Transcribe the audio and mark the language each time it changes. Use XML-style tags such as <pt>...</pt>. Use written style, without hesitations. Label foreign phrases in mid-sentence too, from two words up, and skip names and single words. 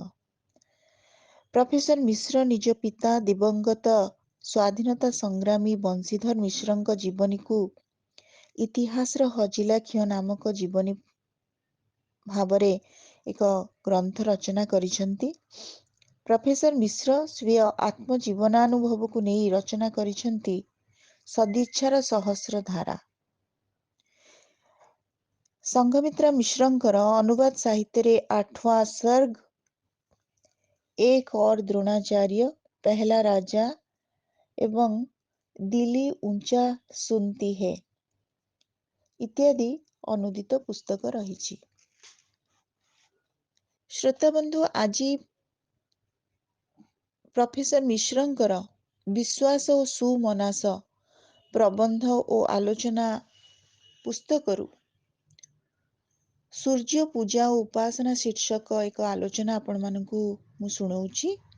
<or>ପ୍ରଫେସର ମିଶ୍ର ନିଜ ପିତା ଦିବଙ୍ଗତ ସ୍ୱାଧୀନତା ସଂଗ୍ରାମୀ ବଂଶୀଧର ମିଶ୍ରଙ୍କ ଜୀବନୀକୁ ଇତିହାସର ହଜିଲା ଖିଅ ନାମକ ଜୀବନୀ ଭାବରେ ଏକ ଗ୍ରନ୍ଥ ରଚନା କରିଛନ୍ତି। ପ୍ରଫେସର ମିଶ୍ର ସ୍ୱୀୟ ଆତ୍ମଜୀବନାନୁଭବକୁ ନେଇ ରଚନା କରିଛନ୍ତି ସଦିଚ୍ଛାର ସହସ୍ର ଧାରା। ସଂଘମିତ୍ରା ମିଶ୍ରଙ୍କର ଅନୁବାଦ ସାହିତ୍ୟରେ ଆଠवां सर्ग, एक और द्रोणाचार्य, पहला राजा ଏବଂ ଦିଲ୍ଲୀ ଉଞ୍ଚା ସୁନତି ହେ ଇତ୍ୟାଦି ଅନୁଦିତ ପୁସ୍ତକ ରହିଛି। ଶ୍ରୋତାବନ୍ଧୁ, ଆଜି ପ୍ରଫେସର ମିଶ୍ରଙ୍କର ବିଶ୍ୱାସ ଓ ସୁମନାସ ପ୍ରବନ୍ଧ ଓ ଆଲୋଚନା ପୁସ୍ତକରୁ ସୂର୍ଯ୍ୟ ପୂଜା ଓ ଉପାସନା ଶୀର୍ଷକ ଏକ ଆଲୋଚନା ଆପଣମାନଙ୍କୁ ମୁଁ ଶୁଣାଉଛି।</or>